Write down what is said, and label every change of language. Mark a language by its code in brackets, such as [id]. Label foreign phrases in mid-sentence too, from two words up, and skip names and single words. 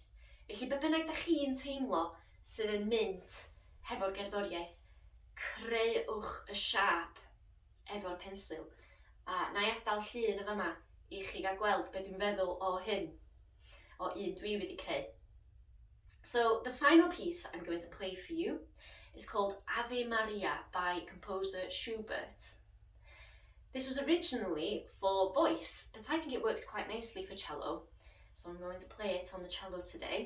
[cy] Felly, be bynnag da chi'n teimlo sydd yn mynd hefo'r gerddoriaeth, creuwch y siap efo'r pensil. A na i adael llun y fama i chi gael gweld beth dwi'n feddwl o hyn, o un dwi wedi creu. [en] So, the final piece I'm going to play for you is called Aria Maria by composer Schubert. This was originally for voice, but I think it works quite nicely for cello, so I'm going to play it on the cello today.